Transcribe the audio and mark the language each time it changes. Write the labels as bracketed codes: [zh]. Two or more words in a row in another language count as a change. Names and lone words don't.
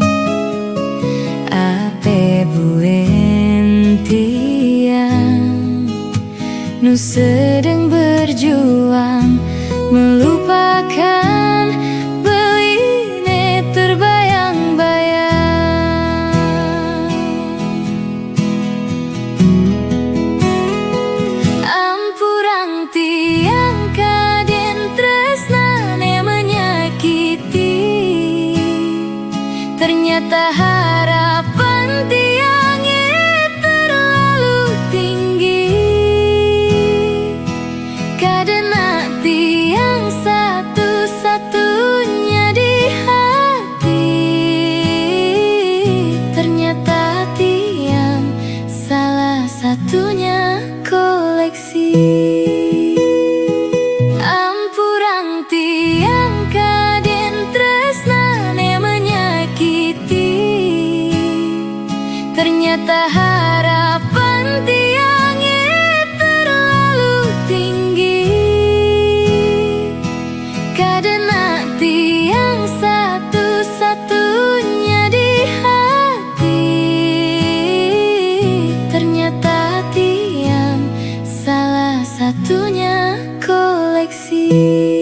[ban] Ape buin tiang nu [id] sedang berjuang melupakan [ban] beline terbayang-bayang. Ampurang tiang kaden tresnane [id] menyakiti, ternyata harapan tiang terlalu tinggi. Karena tiang satu-satunya di hati, ternyata tiang salah satunya koleksi. [ban] Ampurang tiang kaden tresnane [id] menyakiti, ternyata harapan tiang terlalu tinggi. Karena tiang satu-satunya di hati, ternyata tiang salah satunya koleksi.